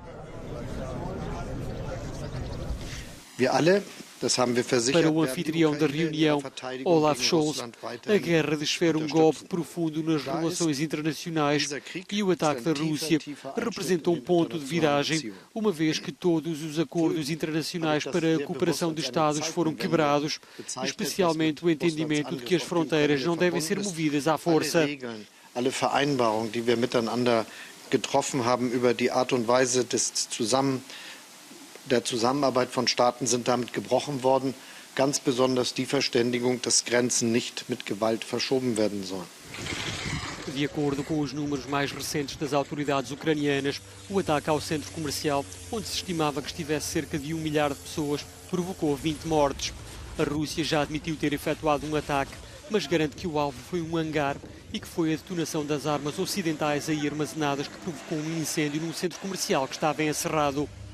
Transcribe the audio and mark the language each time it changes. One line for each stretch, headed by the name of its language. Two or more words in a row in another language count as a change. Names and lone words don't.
Portuguese: Para o anfitrião da reunião, Olaf Scholz, a guerra desfere um golpe profundo nas relações internacionais e o ataque da Rússia representou um ponto de viragem, uma vez que todos os acordos internacionais para a cooperação de Estados foram quebrados, especialmente o entendimento de que as fronteiras não devem ser movidas à força.
German: Alle Vereinbarungen, die wir miteinander getroffen haben über die Art und Weise der Zusammenarbeit von Staaten sind damit gebrochen worden, ganz besonders die Verständigung, dass Grenzen nicht mit Gewalt verschoben werden sollen.
Portuguese: De acordo com os números mais recentes das autoridades ucranianas, o ataque ao centro comercial, onde se estimava que estivesse cerca de 1 milhar de pessoas, provocou 20 mortes. A Rússia já admitiu ter efetuado um ataque, mas garante que o alvo foi um hangar e que foi a detonação das armas ocidentais aí armazenadas que provocou um incêndio num centro comercial que estava encerrado.